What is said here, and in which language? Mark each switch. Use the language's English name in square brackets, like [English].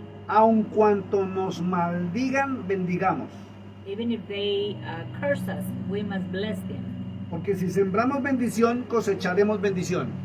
[Spanish] Aun cuanto nos maldigan, bendigamos. [English] even if they curse us, we must bless them. [Spanish] Porque si sembramos bendición, cosecharemos bendición.